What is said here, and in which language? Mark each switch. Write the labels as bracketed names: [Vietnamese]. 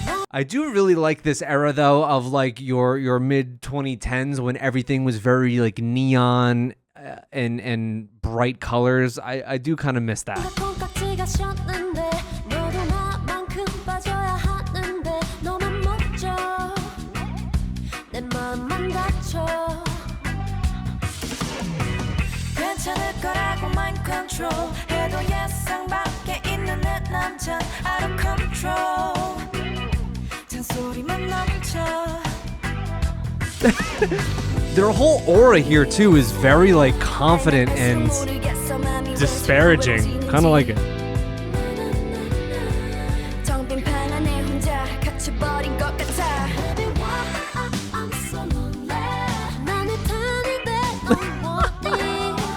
[English] I do really like this era though of like your mid 2010s when everything was very like neon and bright colors. I do kind of miss that. [Korean] 콩깍지가 셨는데 너도 나만큼 빠져야 하는데 너만 멋져 내 마음만 다쳐 괜찮을 거라고 [English] mind control [Korean] 해도 예상 밖에 있는 내 남자 [English] out of control [Korean] 잔소리만 넘쳐 [English] Their whole aura here too is very like confident and disparaging. Kind of like it. [Korean] 텅빈 방 안에 혼자 갇혀버린 것 같아 [English] I'm so lonely [Korean] 나는 타는데 넌 뭐니